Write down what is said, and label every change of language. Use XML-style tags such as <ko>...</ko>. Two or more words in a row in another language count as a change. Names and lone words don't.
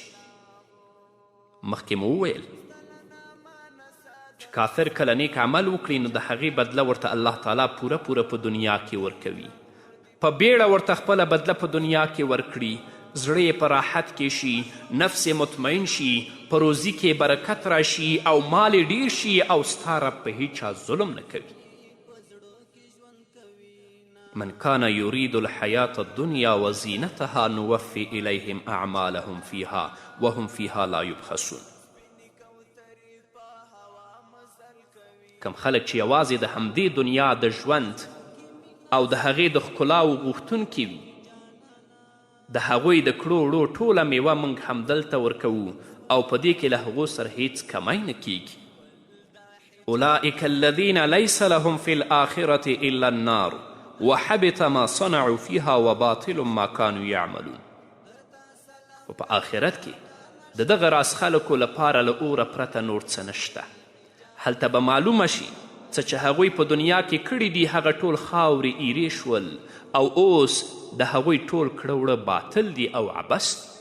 <ps>مخکې مو وویل چې کافر کله نیک عمل وکړي نو د هغې بدله ورته</ps> <ar>الله تعالی</ar> <ps>پوره په دنیا کې ورکوي. په بیړه ورته خپله بدله په دنیا کې ورکړي، زړه یې په راحت کې شي، نفس یې مطمئن شي، په روزي کې برکت راشي او مال یې ډیر شي او ستا رب په هیچا ظلم نه کوي.</ps> <ar>من كان يريد الحياة الدنيا وزينتها نوفي إليهم أعمالهم فيها وهم فيها لا يبخسون.</ar> <ps>کم خلک چې یوازې د همدې دنیا د ژوند او د هغې د ښکلاو غوښتونکي وي، د هغوی د کړو وړو ټوله میوه موږ همدلته ورکوو او په دې کې له هغو سره هیڅ کمی نه کیږي.</ps> <ar>اولئک الذین لیس لهم فی الآخرة الا النار وحبط ما صنعوا فيها وباطل ما كانوا يعملون.</ar> <ps>و په آخرت کې د دغه راز خلکو لپاره له اوره پرته نور څه نشته. هلته به معلومه شي څه چې هغوی په دنیا کې کړي دي هغه ټول خاورې ایرې شول او اوس د هغوی ټول کړه وړه باطل دي او عبث.</ps>